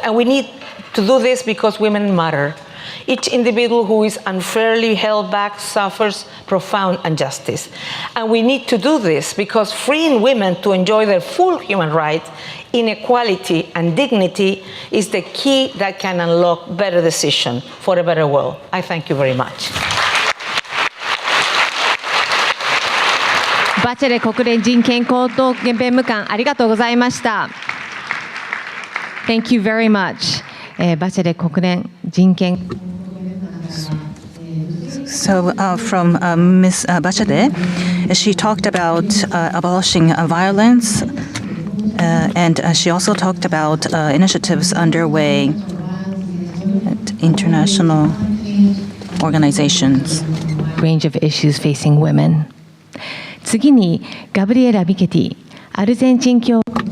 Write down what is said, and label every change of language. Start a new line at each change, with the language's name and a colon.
English: And we need to do this because women matter. Each individual who is unfairly held back suffers profound injustice. And we need to do this because freeing women to enjoy their full human rights, inequality, and dignity is the key that can unlock better decisions for a better world. I thank you very much.
Japanese: バチェレ国連人権高等弁務官ありがとうございました。
English: Thank you very much.
Japanese: バチェレ国連人権
English: So from Ms. Bachelet, she talked about abolishing violence And she also talked about initiatives underway at international organizations. Range of issues facing women.
Japanese: 次にガブリエラ・ミケティ、アルゼンチン共